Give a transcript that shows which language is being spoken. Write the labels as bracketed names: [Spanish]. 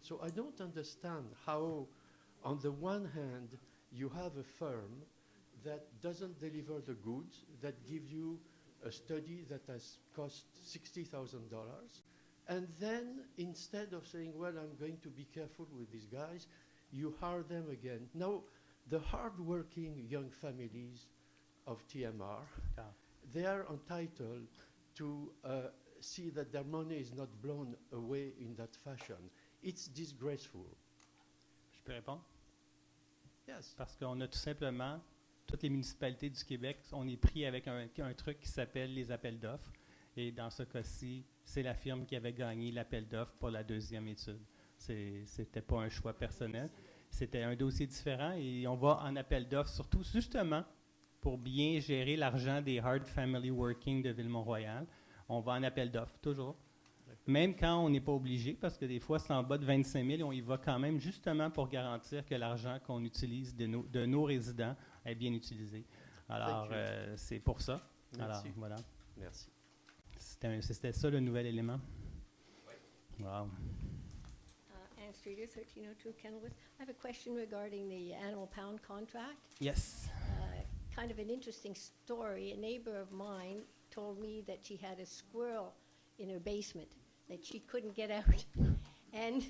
[English] So I don't understand how, on the one hand, you have a firm that doesn't deliver the goods, that gives you a study that has cost $60,000, and then instead of saying, well, I'm going to be careful with these guys, you hire them again. Now, the hard-working young families of TMR, they are entitled to see that their money is not blown away in that fashion. It's disgraceful. [French] Je peux répondre? [English] Yes. [French] Parce qu'on a tout simplement, toutes les municipalités du Québec, on est pris avec un truc qui s'appelle les appels d'offres. Et dans ce cas-ci, c'est la firme qui avait gagné l'appel d'offres pour la deuxième étude. C'était pas un choix personnel. C'était un dossier différent et on va en appel d'offres, surtout justement pour bien gérer l'argent des [English] Hard Family Working [French] de Ville-Mont-Royal. On va en appel d'offres, toujours. Même quand on n'est pas obligé, parce que des fois, c'est en bas de 25 000, on y va quand même justement pour garantir que l'argent qu'on utilise de nos résidents est bien utilisé. Alors, c'est pour ça. Merci. Alors, voilà. Merci. C'était ça le nouvel élément. Oui. Wow. [English] Ann Streeter, 1302 Kenilworth. I have a question regarding the animal pound contract. Yes. Kind of an interesting story. A neighbor of mine told me that she had a squirrel in her basement that she couldn't get out. And